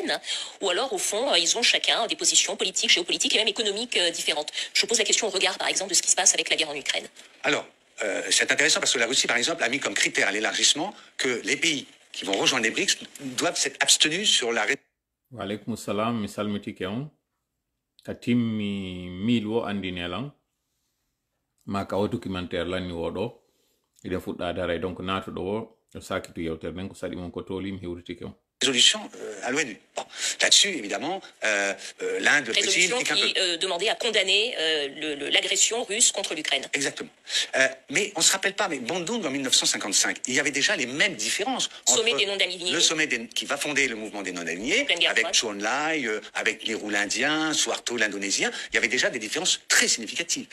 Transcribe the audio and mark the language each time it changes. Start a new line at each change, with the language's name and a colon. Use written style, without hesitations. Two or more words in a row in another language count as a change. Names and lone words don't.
French: Ou alors, au fond, ils ont chacun des positions politiques, géopolitiques et même économiques différentes. Je vous pose la question au regard, par exemple, de ce qui se passe avec la guerre en Ukraine. Alors, c'est intéressant parce que la Russie, par exemple, a mis comme critère à l'élargissement que les pays qui vont rejoindre les BRICS doivent s'être abstenus sur la...
Arabic: Wa alaikum salam,
Fula: mi salmitike on. Ka timmi milwo andinelan. Maka o documentaire lanni woɗo. Iden fuɗɗa daray donc natuɗo o sakitu yewtere nden ko saɗi mon ko toli mi hewritike on.
French: Résolution à l'ONU. Bon. Là-dessus, évidemment, l'Inde, le Brésil... Résolution qui demandait à condamner l'agression russe contre l'Ukraine. Exactement. Mais on ne se rappelle pas, mais Bandung, en 1955, il y avait déjà les mêmes différences. Sommet des non-alignés. Le sommet qui va fonder le mouvement des non-alignés, avec Chou En-lai, avec Nehru l'Indien, Suharto l'Indonésien, il y avait déjà des différences très significatives.